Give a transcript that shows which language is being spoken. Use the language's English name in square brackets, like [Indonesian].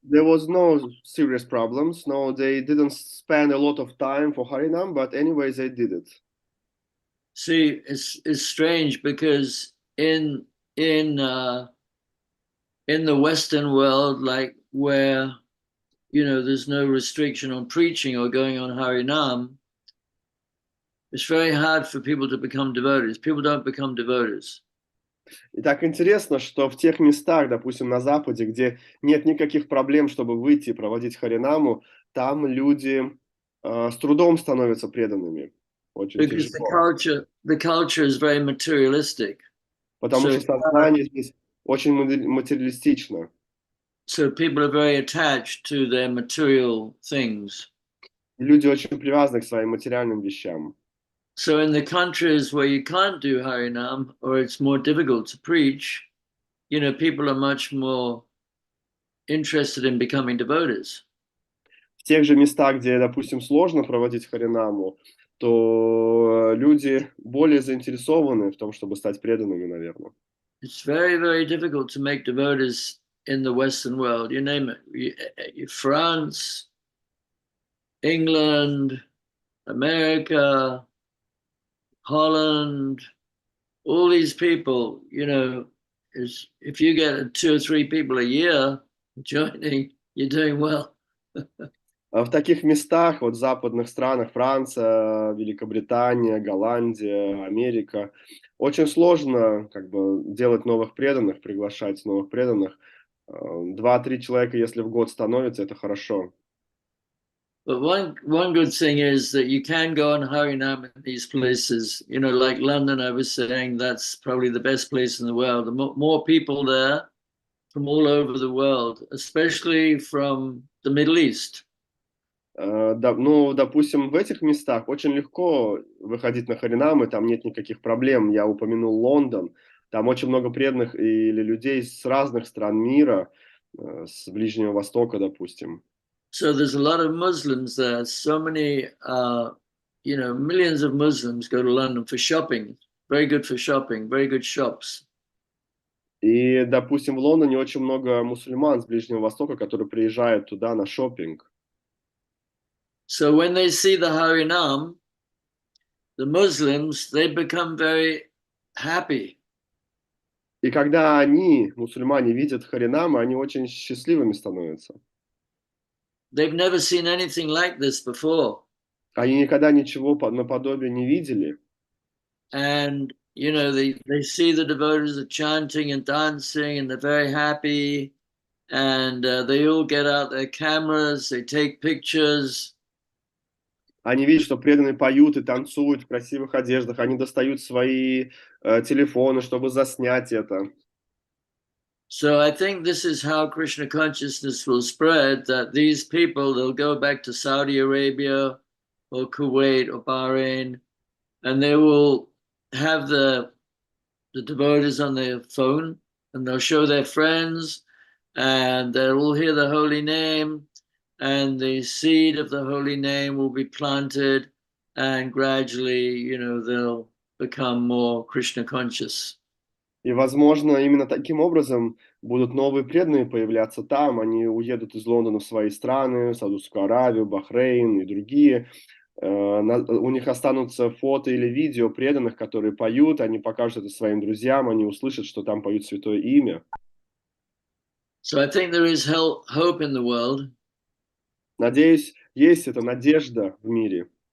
[English] There was no serious problems. No, they didn't spend a lot of time for Harinam, but anyway, they did it. See, it's strange because in the Western world, like where there's no restriction on preaching or going on Harinam, it's very hard for people to become devotees. People don't become devotees. [Russian] И так интересно, что в тех местах, допустим, на Западе, где нет никаких проблем, чтобы выйти и проводить Харинаму, там люди с трудом становятся преданными. Очень [English] Because [Russian] тяжело. [English] the culture is very materialistic. [Russian] Потому что сознание здесь очень материалистично. [English] So people are very attached to their material things. [Russian] И люди очень привязаны к своим материальным вещам. [English] So in the countries where you can't do Harinam or it's more difficult to preach, people are much more interested in becoming devotees. [Russian] В тех же местах, где, допустим, сложно проводить Харинаму, то люди более заинтересованы в том, чтобы стать преданными, наверное. [English] It's very, very difficult to make devotees in the Western world. You name it, France, England, America, Holland, all these people, if you get 2 or 3 people a year joining, you're doing well. [Russian] В таких местах, вот в западных странах, Франция, Великобритания, Голландия, Америка, очень сложно как бы делать новых преданных, приглашать новых преданных. 2-3 человека, если в год становится, это хорошо. [English] But one good thing is that you can go on Harinam in these places. Like London, I was saying, that's probably the best place in the world. The more people there from all over the world, especially from the Middle East. [Russian] Ну, допустим, в этих местах очень легко выходить на Харинамы, там нет никаких проблем. Я упомянул Лондон, там очень много преданных или людей с разных стран мира, с Ближнего Востока, допустим. [English] So there's a lot of Muslims there. So many, millions of Muslims go to London for shopping. Very good for shopping, very good shops. [Russian] И, допустим, в Лондоне очень много мусульман с Ближнего Востока, которые приезжают туда на шопинг. [English] So when they see the Harinam, the Muslims, they become very happy. [Russian] И когда они, мусульмане, видят Харинамы, они очень счастливыми становятся. [English] They've never seen anything like this before. [Russian] Они никогда ничего наподобие не видели. [English] And, they see the devotees are chanting and dancing and they're very happy. And they all get out their cameras, they take pictures. [Russian] Они видят, что преданные поют и танцуют в красивых одеждах. Они достают свои телефоны, чтобы заснять это. [English] So I think this is how Krishna consciousness will spread, that these people, they'll go back to Saudi Arabia or Kuwait or Bahrain, and they will have the devotees on their phone, and they'll show their friends, and they'll all hear the holy name, and the seed of the holy name will be planted, and gradually, they'll become more Krishna conscious. [Russian] И, возможно, именно таким образом будут новые преданные появляться там. Они уедут из Лондона в свои страны, в Саудовскую Аравию, Бахрейн и другие. У них останутся фото или видео преданных, которые поют. Они покажут это своим друзьям, они услышат, что там поют святое имя. [English] So I think there is hope in the world. [Russian] Надеюсь, есть эта надежда в мире.